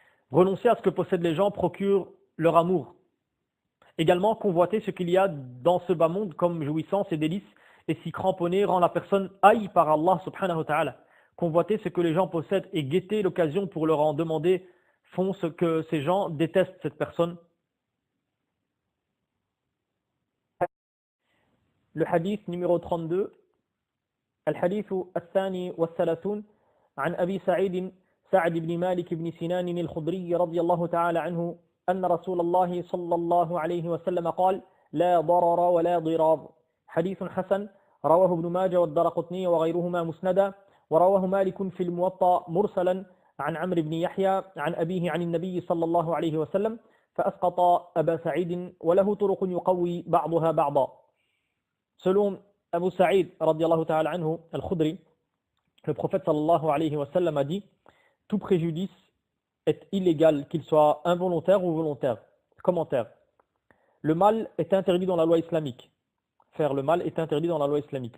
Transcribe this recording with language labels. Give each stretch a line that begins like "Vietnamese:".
French: Renoncer à ce que possèdent les gens procure leur amour. Également, convoiter ce qu'il y a dans ce bas monde comme jouissance et délices et s'y cramponner rend la personne haïe par Allah subhanahu wa ta'ala. Convoiter ce que les gens possèdent et guetter l'occasion pour leur en demander font ce que ces gens détestent cette personne. Le hadith numéro 32,
Arabic: الحديث الثاني والثلاثون عن أبي سعد بن مالك بن سنان الخدري رضي الله تعالى عنه أن رسول الله صلى الله عليه وسلم قال: لا ضرر ولا ضرار. حديث حسن رواه ابن ماجه والدرقطني وغيرهما مسندا، ورواه مالك في الموطأ مرسلا عن عمرو بن يحيى عن أبيه عن النبي صلى الله عليه وسلم فأسقط أبا سعيد وله طرق يقوي بعضها بعضا.
French: Selon Abu Sa'id radiyallahu ta'ala anhu al-Khudri, le prophète sallallahu alayhi wa sallam a dit: tout préjudice est illégal, qu'il soit involontaire ou volontaire. Commentaire. Le mal est interdit dans la loi islamique. Faire le mal est interdit dans la loi islamique.